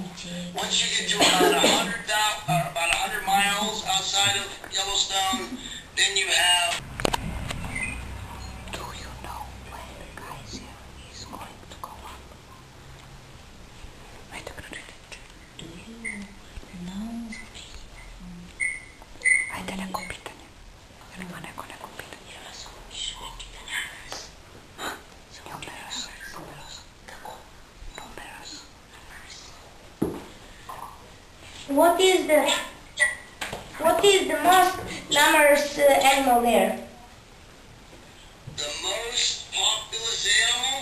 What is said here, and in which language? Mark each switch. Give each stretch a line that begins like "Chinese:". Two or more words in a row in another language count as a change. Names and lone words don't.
English: Once you get to about 100 miles outside of Yellowstone, then you have... Do you know when the geyser is going to go up?
Serbian: Ajde, pročite.
English: Do you know?
Serbian: Ajde, neko pitanje. Jer ima neko pitanje.
English: What is the most numerous animal there? The most populous animal?